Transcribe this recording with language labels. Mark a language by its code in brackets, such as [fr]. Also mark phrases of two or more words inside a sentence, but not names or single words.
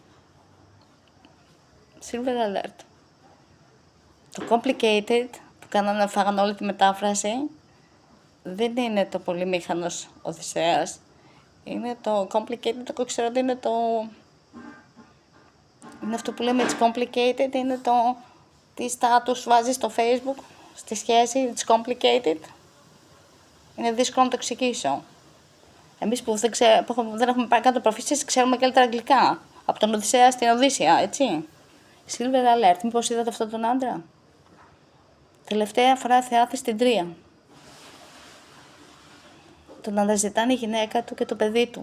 [en] Silver Alert. [el] Το complicated που κάνανε, φάγανε όλη τη μετάφραση, δεν είναι το πολυμήχανος Οδυσσέας. Είναι το complicated, το ξέρω ότι είναι το... Είναι αυτό που λέμε [en] it's complicated, [el] είναι το... Τι status βάζεις στο Facebook, στη σχέση, [en] it's complicated. [el] Είναι δύσκολο να το εξηγήσω. Εμείς που δεν έχουμε πάρει κάτω προφήσεις, ξέρουμε καλύτερα αγγλικά. Από τον Οδυσσέα στην Οδύσσεια, έτσι. [en] Silver Alert. [el] Μήπως είδατε αυτόν τον άντρα? Τελευταία φορά θεάθη στην Τρία. Τον αναζητάνε η γυναίκα του και το παιδί του.